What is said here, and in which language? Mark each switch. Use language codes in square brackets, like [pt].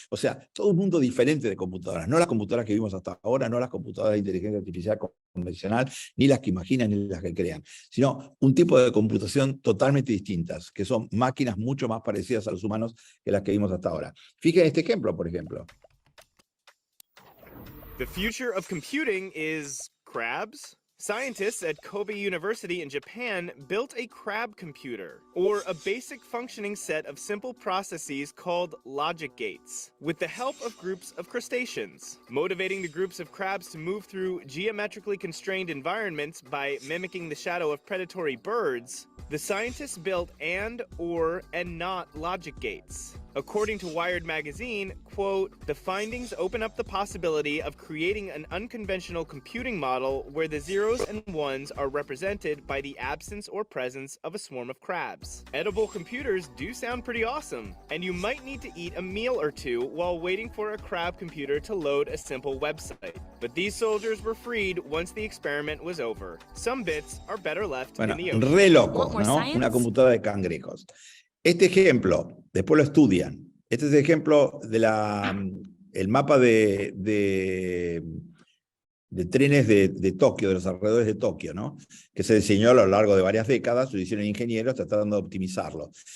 [es] O sea, todo un mundo diferente de computadoras. No las computadoras que vimos hasta ahora, no las computadoras de inteligencia artificial convencional, ni las que imaginan, ni las que crean, sino un tipo de computación totalmente distintas, que son máquinas mucho más parecidas a los humanos que las que vimos hasta ahora. Fíjense este ejemplo, por ejemplo. [en] The future of computing is crabs. Scientists at Kobe University in Japan built a crab computer, or a basic functioning set of simple processes called logic gates, with the help of groups of crustaceans. Motivating the groups of crabs to move through geometrically constrained environments by mimicking the shadow of predatory birds, the scientists built and, or, and not logic gates. According to Wired magazine, quote, the findings open up the possibility of creating an unconventional computing model where the zeros and ones are represented by the absence or presence of a swarm of crabs. Edible computers do sound pretty awesome, and you might need to eat a meal or two while waiting for a crab computer to load a simple website. But these soldiers were freed once the experiment was over. Some bits are better left in the ocean. [es] Re loco, ¿no? Una computadora de cangrejos. Este ejemplo, después lo estudian. Este es el ejemplo de el mapa de trenes de Tokio, de los alrededores de Tokio, ¿no? Que se diseñó a lo largo de varias décadas, lo hicieron ingenieros tratando de optimizarlo.